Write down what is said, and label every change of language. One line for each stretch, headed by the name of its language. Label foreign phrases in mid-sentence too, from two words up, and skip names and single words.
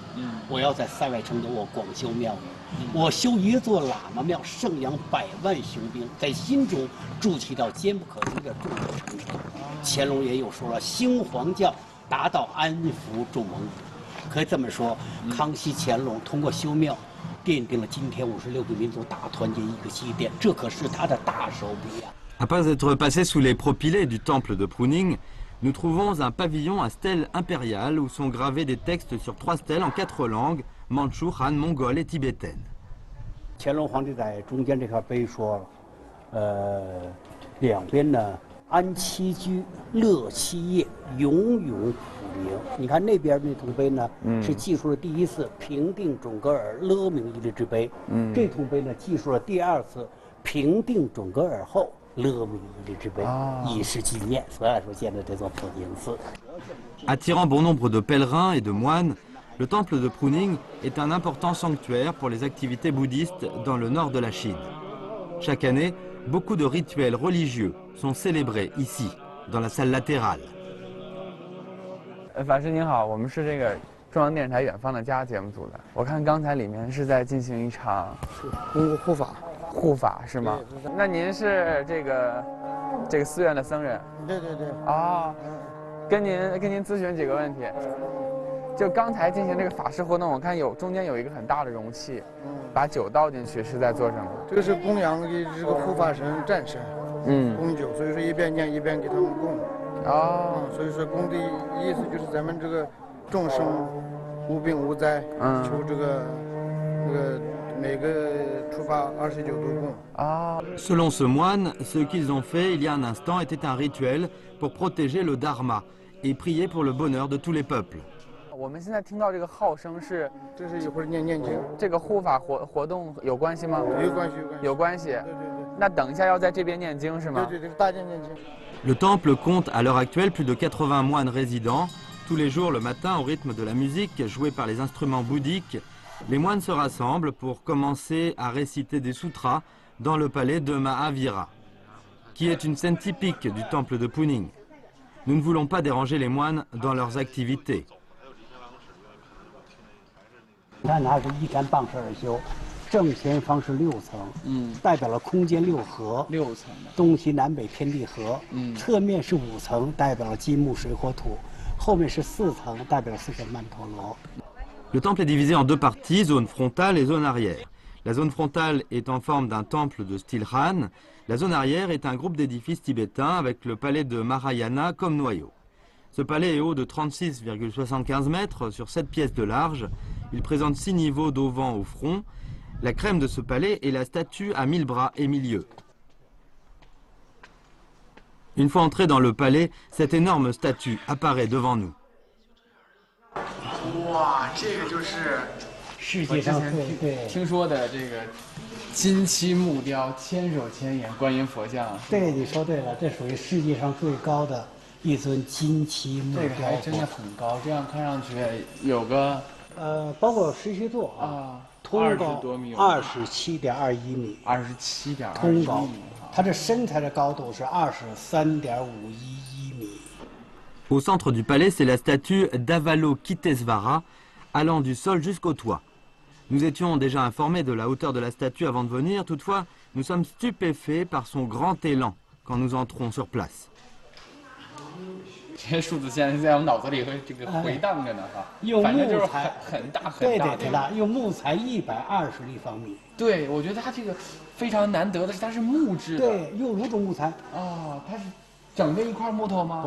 Chinese: 我要在塞外城中我广修庙宇，我修一座喇嘛庙，盛养100万雄兵，在心中筑起一道坚不可摧的众国长城。乾隆爷又说了，兴皇教，达到安抚众蒙古。可以这么说，康熙、乾隆通过修庙，奠定了今天56个民族大团结一个基点，这可是他的大手笔啊。
French: Après être passé sous les propylées du temple de Pruning, nous trouvons un pavillon à stèle impériale où sont gravés des textes sur 3 stèles en 4 langues, mandchoue, Han, mongole et tibétaine.
Chinese: 乾隆皇帝在中间这块碑说了，两边呢安七居，乐七业，永永普宁。你看那边那铜碑呢，是记述了第一次平定准噶尔勒明伊犁之碑，这铜碑呢记述了第2次平定准噶尔后勒明伊犁之碑，以示纪念。所以说建了这座普宁寺。
French: Attirant bon nombre de pèlerins et de moines, le temple de Pruning est un important sanctuaire pour les activités bouddhistes dans le nord de la Chine. Chaque année, beaucoup de rituels religieux sont célébrés ici, dans la salle latérale.
Chinese: 法师您好，我们是这个中央电视台《远方的家》节目组的。我看刚才里面是在进行一场护法，护法是吗？那您是这个寺院的僧人？对对对。哦，跟您咨询几个问题。就刚才进行这个法事活动，我看中间有一个很大的容器，把酒倒进去，是在做什么？这个是供养给这个护法神战神，供酒，所以说一边念一边给他们供。所以说供的意思就是咱们这个众生无病无灾，求这个每个初八29度供。
French: Selon ce moine, ce qu'ils ont fait il y a un instant était un rituel pour protéger le dharma et prier pour le bonheur de tous les peuples.
Chinese: 我们现在听到这个号声是，这是一会儿念经。这个护法活动有关系吗？有关系，有关系。对对对。那等一下要在这边念经是吗？对对对，大殿念经。
French: Le temple compte à l'heure actuelle plus de 80 moines résidents. Tous les jours, le matin, au rythme de la musique jouée par les instruments bouddhiques, les moines se rassemblent pour commencer à réciter des sutras dans le palais de Mahavira, qui est une scène typique du temple de Pruning. Nous ne voulons pas déranger les moines dans leurs activités.
Chinese: 你看它是依山傍势而修，正前方是6层，代表了空间6合，6层的东西南北天地合，侧面是5层，代表了金木水火土，后面是4层，代表了4个曼陀罗。
French: Le temple est divisé en 2 parties, zone frontale et zone arrière. La zone frontale est en forme d'un temple de style Han. La zone arrière est un groupe d'édifices tibétains avec le palais de Mahayana comme noyau. Ce palais est haut de 36,75 mètres sur 7 pièces de large. Il présente 6 niveaux d'auvent au front. La crème de ce palais est la statue à 1000 bras et 1000 yeux. Une fois entré dans le palais, cette énorme statue apparaît devant nous.
Chinese: 哇，这个就是世界上听说的这个金漆木雕、千手千眼观音佛像。对，你说对了，这属于世界上最高的一尊金漆木雕。这个还真的很高，这样看上去有个包括石狮座啊，通高27.21米，27.21米，通高。它这身材的高度是23.511米。
French: Au centre du palais, c'est la statue d'Avalokitesvara, allant du sol jusqu'au toit. Nous étions déjà informés de la hauteur de la statue avant de venir, toutefois, nous sommes stupéfaits par son grand élan quand nous entrons sur place.
Chinese: 这些数字现在在我脑子里这个回荡着呢哈，反正就是很大很大，对大，用木材120立方米。对，我觉得它这个非常难得的是它是木质的。对，用5种木材。哦，它是整个一块木头吗